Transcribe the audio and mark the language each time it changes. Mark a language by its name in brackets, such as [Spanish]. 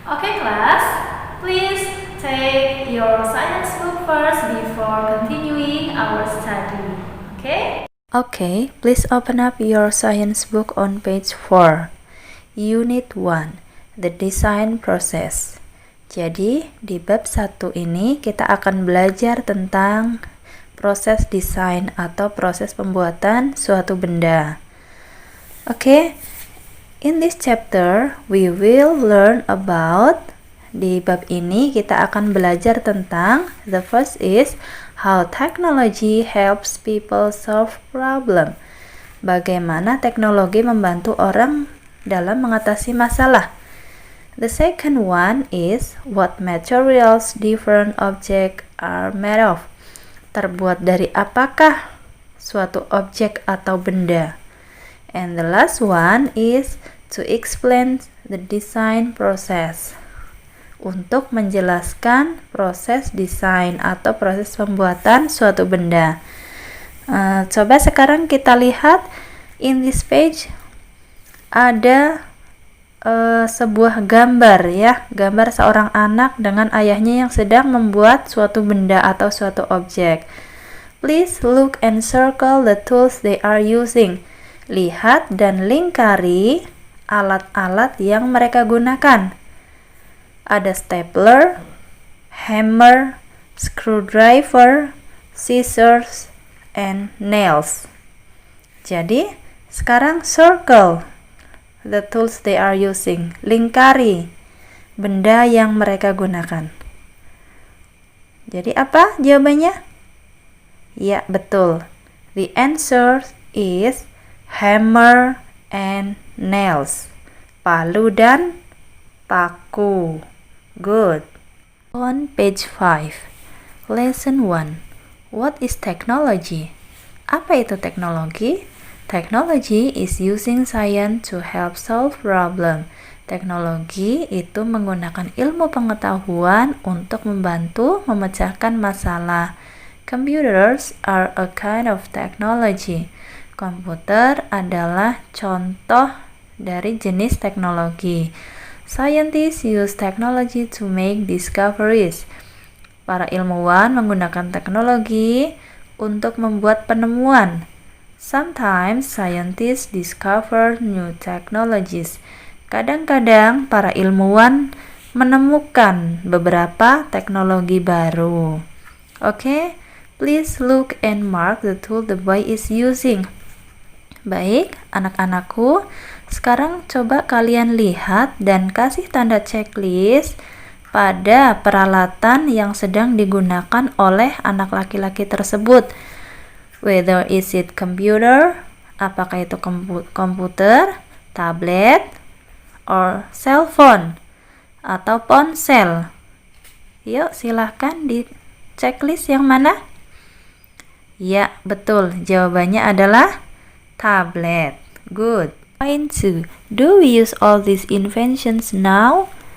[English] Okay, class, please take your science book first before continuing our study. Okay? Okay, please open up your science book on page 4. Unit 1, the design process. [Indonesian] Jadi, di bab 1 ini kita akan belajar tentang proses desain atau proses pembuatan suatu benda. [English] Okay, in this chapter we will learn about, [Indonesian] di bab ini kita akan belajar tentang, [English] the first is how technology helps people solve problem. [Indonesian] Bagaimana teknologi membantu orang dalam mengatasi masalah. [English] The second one is what materials different objects are made of. [Indonesian] Terbuat dari apakah suatu objek atau benda. [English] And the last one is to explain the design process. [Indonesian] Untuk menjelaskan proses desain atau proses pembuatan suatu benda. Coba sekarang kita lihat [English] in this page [Indonesian] ada sebuah gambar ya, gambar seorang anak dengan ayahnya yang sedang membuat suatu benda atau suatu objek. [English] Please look and circle the tools they are using. [Indonesian] Lihat dan lingkari alat-alat yang mereka gunakan. Ada [English] stapler, hammer, screwdriver, scissors, and nails. [Indonesian] Jadi, sekarang [English] circle the tools they are using. [Indonesian] Lingkari benda yang mereka gunakan. Jadi apa jawabannya? Ya, betul. [English] The answer is hammer and nails. [Indonesian] Palu dan paku. Good. [English] On page 5, lesson 1. What is technology? [Indonesian] Apa itu teknologi? [English] Technology is using science to help solve problem. [Indonesian] Teknologi itu menggunakan ilmu pengetahuan untuk membantu memecahkan masalah. [English] Computers are a kind of technology. [Indonesian] Komputer adalah contoh dari jenis teknologi. [English] Scientists use technology to make discoveries. [Indonesian] Para ilmuwan menggunakan teknologi untuk membuat penemuan. [English] Sometimes scientists discover new technologies. [Indonesian] Kadang-kadang para ilmuwan menemukan beberapa teknologi baru. [English] Okay, please look and mark the tool the boy is using. [Indonesian] Baik, anak-anakku, sekarang coba kalian lihat dan kasih tanda checklist pada peralatan yang sedang digunakan oleh anak laki-laki tersebut. [English] Whether is it computer, [Indonesian] apakah itu komputer, [English] tablet, or cell phone, [Indonesian] atau ponsel. Yuk, silahkan di checklist yang mana? Ya, betul. Jawabannya adalah tablet. [English] Good. Point 2. Do we use all these inventions now?